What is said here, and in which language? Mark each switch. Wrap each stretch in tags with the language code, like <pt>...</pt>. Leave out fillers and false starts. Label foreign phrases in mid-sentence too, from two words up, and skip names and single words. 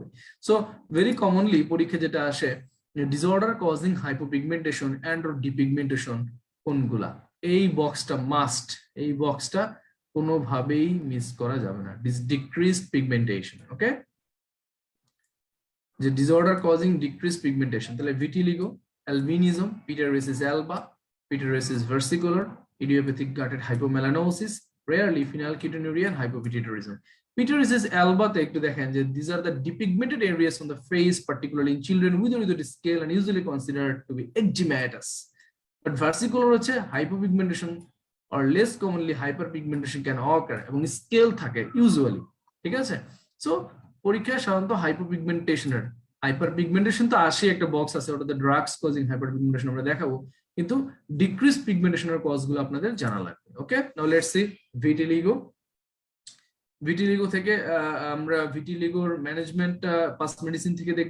<en>so very commonly</en> <bn>পরীক্ষা যেটা আসে,</bn> <en>disorder causing hypopigmentation and or depigmentation</en> <bn>কোনগুলা, এই বক্সটা মাস্ট, এই বক্সটা কোনোভাবেই মিস করা যাবে না,</bn> <en>decreased pigmentation.</en> <bn>ওকে, যে</bn> <en>disorder causing decrease pigmentation,</en> <bn>তাহলে ভিটিলিগো, অ্যালবিনিজম,</bn> <en>pityriasis alba, pityriasis versicolor, idiopathic gutted hypomelanosis, rarely phenylketonuria and hypopituitarism. Pityriasis alba</en> <bn>তে একটু দেখেন যে</bn> <en>these are the depigmented areas on the face, particularly in children with or without scale and usually considered to be eczematous. But versicolor হচ্ছে hypopigmentation or less commonly hyperpigmentation can occur</en> <bn>এবং স্কেল থাকে</bn> <en>usually।</en> <bn>ঠিক আছে, সো পরীক্ষায় সাধারণত হাইপোপিগমেন্টেশনের, হাইপারপিগমেন্টেশন তো আসে, একটা বক্স আছে, ওটাতে</bn> <en>drugs causing hyperpigmentation</en> <bn>আমরা দেখাবো, কিন্তু</bn> <en>decrease pigmentation</en> <bn>কজগুলো আপনাদের জানা লাগবে।</bn> <en>okay, now let's see vitiligo.</en> <bn>ভিটিলিগো থেকে আমরা ভিটিলিগোর ম্যানেজমেন্ট পাস মেডিসিন থেকে দেখবো।</bn>